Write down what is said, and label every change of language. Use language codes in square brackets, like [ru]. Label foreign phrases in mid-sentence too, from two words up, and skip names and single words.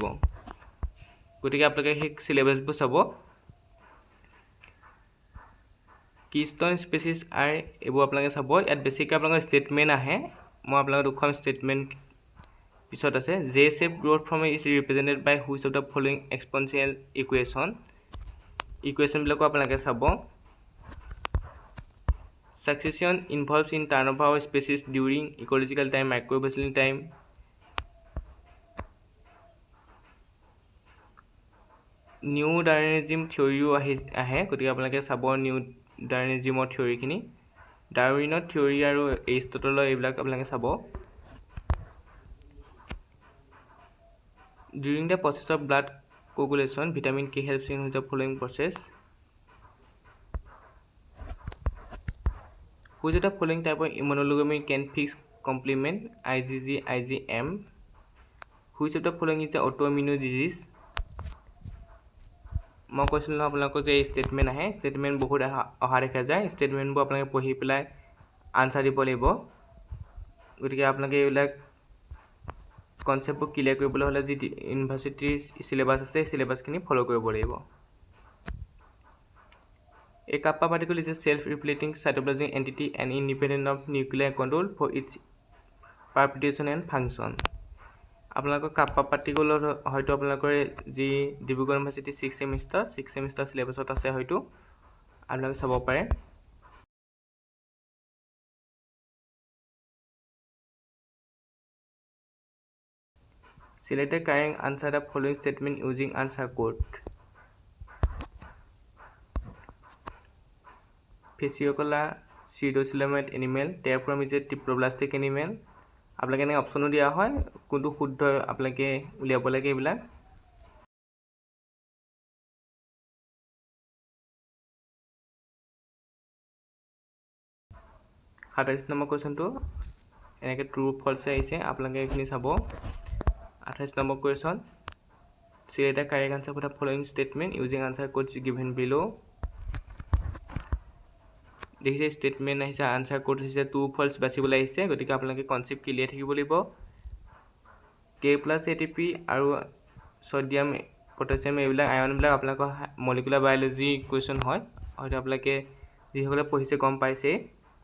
[as] গতিকে আপোনালোকে সেই চিলেবাছবোৰ চাব। [en] keystone species [as] আৰ এইবোৰ আপোনালোকে চাব। ইয়াত বেছিকৈ আপোনালোকৰ ষ্টেটমেণ্ট আহে, মই আপোনালোকক দুখন ষ্টেটমেণ্ট পিছত আছে। [en] J shape growth form is represented by which of the following exponential equations [as] আপোনালোকে চাব। [en] succession involves in turn over of species during ecological time, microevolutional time. neo Darwinism theory [as] আহে, গতিকে আপোনালোকে চাব [en] neo Darwinism theory. [as] ডাৰ্উইনৰ থিয়ৰি আৰু এৰিষ্টটলৰ এইবিলাক আপোনালোকে চাব। [en] during the process of blood coagulation vitamin K helps in the following process. which of the following type of immunoglobin can fix complement IgG IgM. which of the following is the autoimmune disease. [as] মই কৈছিলোঁ নহয় আপোনালোকৰ যে এই ষ্টেটমেণ্ট আহে, ষ্টেটমেণ্ট বহুত অহা দেখা যায়। ষ্টেটমেণ্টবোৰ আপোনালোকে পঢ়ি পেলাই আনচাৰ দিব লাগিব। গতিকে আপোনালোকে এইবিলাক কনচেপ্টবোৰ ক্লিয়াৰ কৰিবলৈ হ'লে যি ইউনিভাৰ্চিটিৰ চিলেবাছ আছে সেই চিলেবাছখিনি ফ'ল' কৰিব লাগিব। [en] A kappa particle is a self-replicating cytoplasmic entity and independent of nuclear control for its perpetuation and function. [as] আপোনালোকৰ [en] kappa particle [as] হয়তো আপোনালোকৰ যি ডিব্ৰুগড় ইউনিভাৰ্চিটি [en] six semester [as] চিলেবাছত আছে, হয়তো আপোনালোকে চাব পাৰে। [en] Select the correct answer the following statement using answer code. Fasciola pseudocoelomate animal, therefrom is a triploblastic animal. [as] আপোনালোকে এনেকৈ অপশ্যনো দিয়া হয়, কোনটো শুদ্ধ আপোনালোকে উলিয়াব লাগে এইবিলাক। সাতাইছ নম্বৰ কুৱেশ্যনটো এনেকৈ [en] true false [as] আহিছে, আপোনালোকে এইখিনি চাব। 28 নম্বৰ কুৱেশ্যন, [en] select the correct answer for the following statement using answer codes given below. [as] দেখিছে ষ্টেটমেণ্ট আহিছে, [en] answer code [as] আহিছে, [en] true false [as] বাচিবলৈ আহিছে। গতিকে আপোনালোকে [en] concept clear [as] থাকিব লাগিব। K+ATP আৰু ছডিয়াম পটাছিয়াম এইবিলাক আয়নবিলাক আপোনালোকৰ [en] molecular biology question [as] হয়, হয়তো আপোনালোকে যিসকলে পঢ়িছে গম পাইছে।